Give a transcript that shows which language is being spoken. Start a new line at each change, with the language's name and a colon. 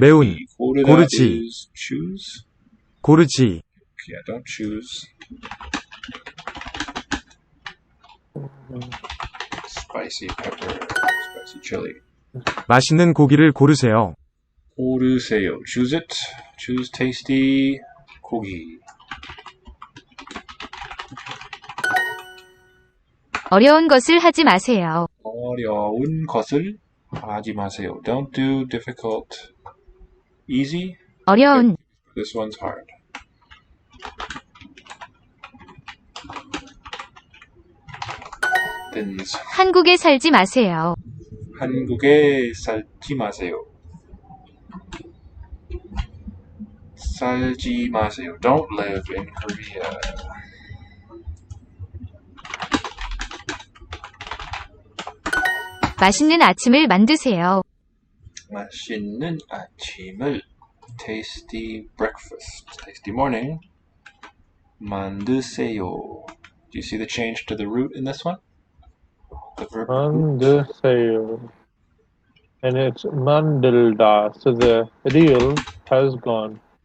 Korean: 매운. 고르다 고르지.
English: is choose.
Korean: 고르지.
English: Yeah, don't choose. Spicy pepper, spicy chili.
Korean: 맛있는 고기를 고르세요. 고르세요.
English: Choose it. Choose tasty 고기.
Korean: 어려운 것을 하지 마세요. 어려운 것을 하지 마세요.
English: Don't do difficult. Easy.
Korean: 어려운.
English: This one's hard. Thins.
Korean: 한국에 살지 마세요. 한국에 살지 마세요. 살지 마세요.
English: Don't live in Korea.
Korean: 맛있는 아침을 만드세요. 맛있는 아침을
English: tasty breakfast, tasty morning
Korean: 만드세요.
English: Do you see the change to the root in this one? The verb
Korean: 만드세요.
English: And it's 만들다, so the real has gone.